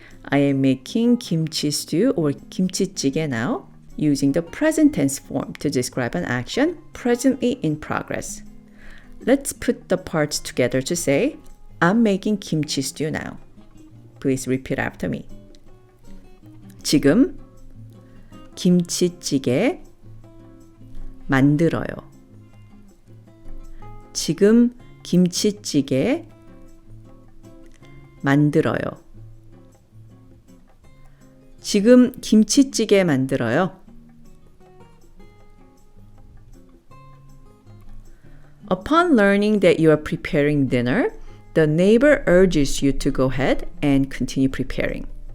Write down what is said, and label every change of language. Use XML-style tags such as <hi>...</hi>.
<en>I am making kimchi stew or 김치찌개 now, using the present tense form to describe an action presently in progress. Let's put the parts together to say, I'm making kimchi stew now. Please repeat after me.</en> <ko>지금 김치찌개 만들어요. 지금 김치찌개 만들어요. 지금 김치찌개 만들어요.</ko> <en>Upon learning that you are preparing dinner, the neighbor urges you to go ahead and continue preparing.</en>